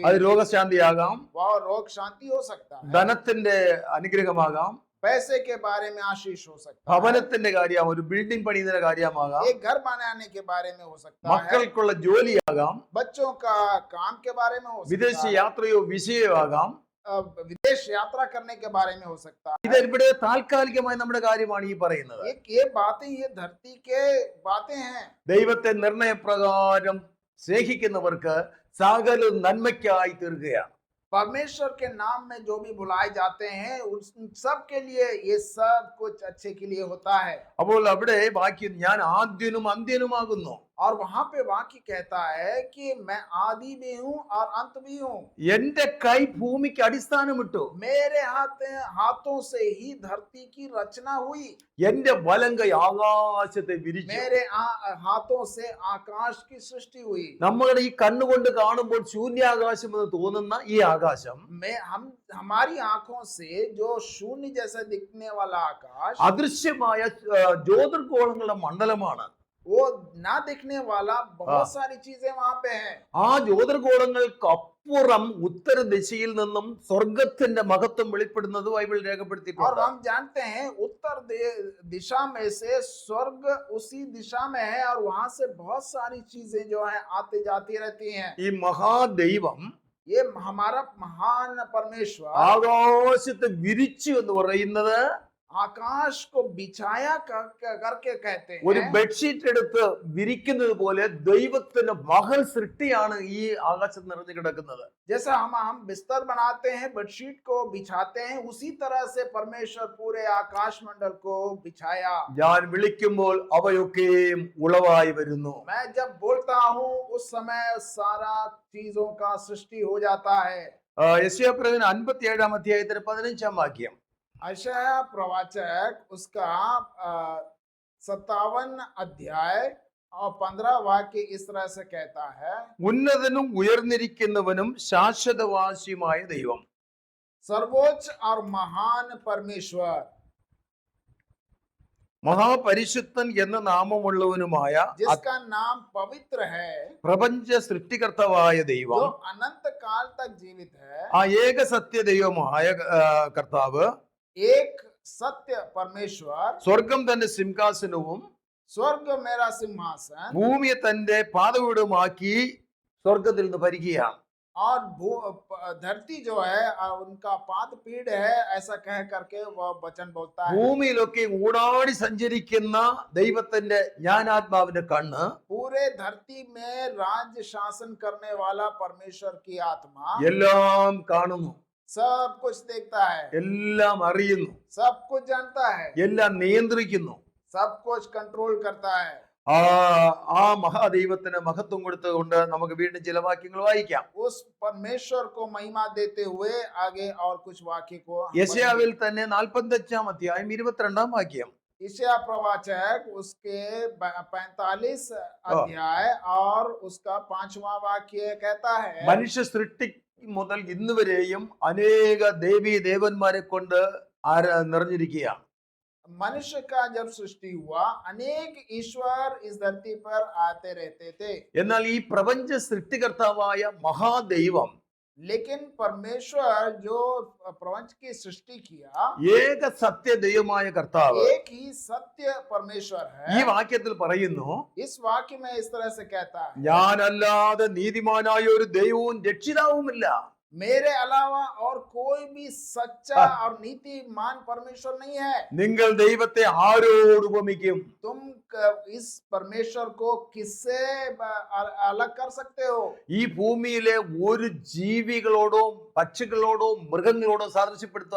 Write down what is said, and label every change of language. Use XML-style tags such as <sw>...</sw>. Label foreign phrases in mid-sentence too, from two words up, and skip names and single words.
<ml>അത് രോഗശാന്തിയാകാം,</ml> <hi>वह रोग शांति हो सकता है,</hi> <ml>ധനത്തിന്റെ അനുഗ്രഹമാകാം,</ml> <hi>पैसे के बारे में आशीष हो सकता है,</hi> <ml>ഭവനത്തിന്റെ കാര്യമാകാം, ഒരു ബിൽഡിംഗ് പണിയുന്നതിന്റെ കാര്യമാകാം,</ml> <hi>एक घर बनाने के बारे में हो सकता है,</hi> <ml>മക്കൾക്കുള്ള ജോലിയാകാം,</ml> <hi>बच्चों का काम के बारे में हो</hi> <ml>വിദേശ</ml> <hi>सकता है,</hi> <ml>യാത്രയോ വിഷയോ ആകാം.</ml> <hi>विदेश यात्रा करने के बारे में हो सकता है।</hi> <ml>ഇത് ഇവിടെ താൽക്കാലികമായി നമ്മുടെ കാര്യമാണ് ഈ പറയുന്നത്.</ml> <hi>ये बातें, ये धरती के बातें हैं।</hi> <ml>ദൈവത്തെ നിർണയപ്രകാരം സ്നേഹിക്കുന്നവർക്ക് സകല നന്മയ്ക്കായി തീർക്കുകയാണ്.</ml> <hi>परमेश्वर के नाम में जो भी बुलाए जाते हैं उन सब के लिए ये सब कुछ अच्छे के लिए होता है।</hi> <ml>അപ്പോൾ അവിടെ വാക്യം ഞാൻ ആദ്യനും അന്ത്യനുമാകുന്നു.</ml> <hi>और वहां पे वाक्य कहता है कि मैं आदि भी हूँ और अंत भी हूँ।</hi> <ml>എന്റെ കൈ ഭൂമിക്ക് അടിസ്ഥാനമിട്ടു,</ml> <hi>मेरे हाथों से ही धरती की रचना हुई,</hi> <ml>എന്റെ വലം കൈ ആകാശത്തെ വിരിച്ചു.</ml> <hi>मेरे हाथों से आकाश की सृष्टि हुई।</hi> <ml>നമ്മുടെ ഈ കണ്ണുകൊണ്ട് കാണുമ്പോൾ ശൂന്യാകാശം എന്ന് തോന്നുന്ന ഈ ആകാശം</ml> <hi>हमारी आंखों से जो शून्य जैसा दिखने वाला आकाश</hi> <ml>അദൃശ്യമായ ജ്യോതിർഗോളങ്ങളുടെ മണ്ഡലമാണ്.</ml> <hi>वो ना दिखने वाला बहुत सारी चीजें वहां पे हैं।</hi> <ml>ആ ജ്യോതിർഗോളങ്ങൾക്ക് അപ്പുറം ഉത്തര ദിശയിൽ നിന്നും സ്വർഗത്തിന്റെ മഹത്വം വെളിപ്പെടുന്നത് ബൈബിൾ</ml> <hi>और</hi> <ml>രേഖപ്പെടുത്തിയിട്ടുണ്ട്.</ml> <hi>हम जानते हैं उत्तर दिशा में से स्वर्ग उसी दिशा में है और वहां से बहुत सारी चीजें जो है आती जाती रहती हैं।</hi> <ml>ഈ മഹാദൈവം</ml> <hi>ये हमारा महान परमेश्वर</hi> <ml>ആകാശത്തെ വിരിച്ചു എന്ന് പറയുന്നത്</ml> <hi>आकाश को बिछाया करके कहते</hi> <ml>ഒരു</ml> <hi>हैं।</hi> <ml>ബെഡ്ഷീറ്റ് എടുത്ത് വിരിക്കുന്നത് പോലെ ദൈവത്തിന്റെ മഹൽ സൃഷ്ടിയാണ് ഈ ആകാശത്ത് നിറഞ്ഞു കിടക്കുന്നത്.</ml> <hi>जैसा हम बिस्तर बनाते हैं, बेडशीट को बिछाते हैं, उसी तरह से परमेश्वर पूरे आकाश मंडल को बिछाया।</hi> <ml>ഞാൻ വിളിക്കുമ്പോൾ അവയൊക്കെയും ഉളവായി വരുന്നു.</ml> <hi>मैं जब बोलता हूँ उस समय सारा चीजों का सृष्टि हो जाता है।</hi> <ml>യെശയ്യാപ്രവചനം 57 അധ്യായത്തിന് 15 വാക്യം.</ml> <hi>यशायाह प्रवाचक उसका 57 अध्याय और 15 वाक्य इस तरह से कहता है,</hi> <ml>ഉന്നതനും ഉയർന്നിരിക്കുന്നവനും ശാശ്വതവാസിയുമായ ദൈവം,</ml> <hi>सर्वोच्च और महान परमेश्वर,</hi> <ml>മഹാപരിശുദ്ധൻ എന്ന നാമമുള്ളവനുമായ</ml> <hi>जिसका नाम पवित्र है,</hi> <ml>പ്രപഞ്ച സൃഷ്ടികർത്താവായ</ml> <hi>जो</hi> <ml>ദൈവം,</ml> <hi>अनंत काल तक जीवित है,</hi> <ml>ആ ഏക സത്യ ദൈവമായ കർത്താവ്,</ml> <hi>एक सत्य परमेश्वर,</hi> <ml>സ്വർഗം തന്റെ സിംഹാസനവും</ml> <hi>स्वर्ग मेरा सिंहासन</hi> <ml>ഭൂമിയെ തന്റെ പാദപീഠമാക്കി സ്വർഗത്തിൽ നിന്ന് ഭരിക്കുകയാണ്.</ml> <hi>और धरती जो है उनका पाद पीढ़ है, ऐसा कह करके वह वचन बोलता है।</hi> <ml>ഭൂമിയിലൊക്കെ ഊടാടി സഞ്ചരിക്കുന്ന ദൈവത്തിന്റെ ജ്ഞാനാത്മാവിന്റെ കണ്ണ്</ml> <hi>पूरे धरती में राज्य शासन करने वाला परमेश्वर की आत्मा</hi> <ml>എല്ലാം കാണുന്നു,</ml> <hi>सब कुछ देखता है,</hi> <ml>എല്ലാം അറിയുന്നു,</ml> <hi>सब कुछ जानता है,</hi> <ml>എല്ലാം നിയന്ത്രിക്കുന്നു.</ml> <hi>सब कुछ कंट्रोल करता है।</hi> <ml>ആ മഹാദൈവത്തിന് മഹത്വം കൊടുത്തുകൊണ്ട് നമുക്ക് വീണ്ടും ചില വാക്യങ്ങൾ വായിക്കാം.</ml> <hi>उस परमेश्वर को महिमा देते हुए आगे और कुछ वाक्य को</hi> <ml>യെശയ്യാവിൽ തന്നെ 45 അധ്യായം 22 വാക്യം.</ml> <hi>यशायाह प्रवाचक उसके 45 अध्याय और उसका 5वां वाक्य कहता है,</hi> <ml>മനുഷ്യ സൃഷ്ടി മുതൽ ഇന്ന് വരെയും അനേക ദേവീ ദേവന്മാരെ കൊണ്ട് നിറഞ്ഞിരിക്കുകയാണ്.</ml> <hi>मनुष्य का जब सृष्टि हुआ अनेक ईश्वर इस धरती पर आते रहते थे,</hi> <ml>എന്നാൽ ഈ പ്രപഞ്ച സൃഷ്ടികർത്താവായ മഹാദൈവം,</ml> <hi>लेकिन परमेश्वर जो प्रपंच की सृष्टि किया</hi> <ml>ഏക സത്യ ദൈവമായ കർത്താവ്</ml> <hi>एक ही सत्य परमेश्वर</hi> <ml>ഈ</ml> <hi>है।</hi> <ml>വാക്യത്തിൽ പറയുന്നു,</ml> <hi>इस वाक्य में इस तरह से कहता है,</hi> <ml>ഞാനല്ലാതെ നീതിമാനായ ഒരു ദൈവവും രക്ഷിതാവുമില്ല.</ml> <hi>मेरे अलावा और कोई भी सच्चा और नीतिमान परमेश्वर नहीं है।</hi> <ml>നിങ്ങൾ ദൈവത്തെ ആരോട് ഉപമിക്കും?</ml> <hi>तुम इस परमेश्वर को किससे अलग कर सकते हो?</hi> <ml>ഈ ഭൂമിയിലെ ഒരു ജീവികളോടോ പക്ഷികളോടോ മൃഗങ്ങളോടോ സാദൃശ്യപ്പെടുത്താൻ</ml>